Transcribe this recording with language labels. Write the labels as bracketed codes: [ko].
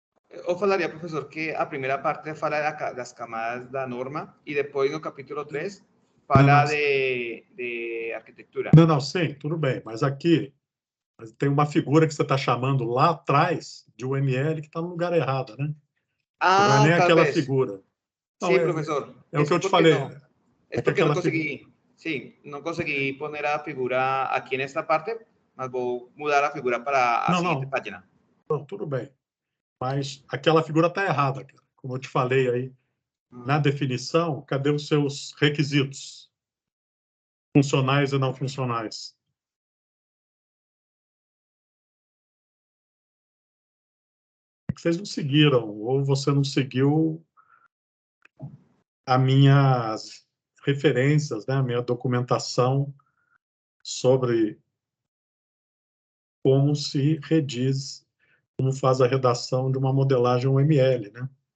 [pt] Eu falaria, professor, que a primeira parte fala das camadas da norma e depois, no capítulo 3, fala de arquitetura. Não, sim, tudo bem. Mas aqui tem uma figura que você está chamando lá atrás de UML que está no lugar errado, né? Não é nem aquela figura. Não, Sim, professor. é o que eu te falei. [es] No, es porque no conseguí, sí, no conseguí poner a figura aquí en esta parte, [pt] mas vou mudar a figura para a [es] siguiente página. [pt] Não, tudo bem. Mas aquela figura está errada, cara. Como eu te falei aí, na definição, cadê os seus requisitos funcionais e não funcionais? É que vocês não seguiram, ou você não seguiu as minhas referências, né? A minha documentação sobre como se rediz, como faz a redação de uma modelagem UML, né?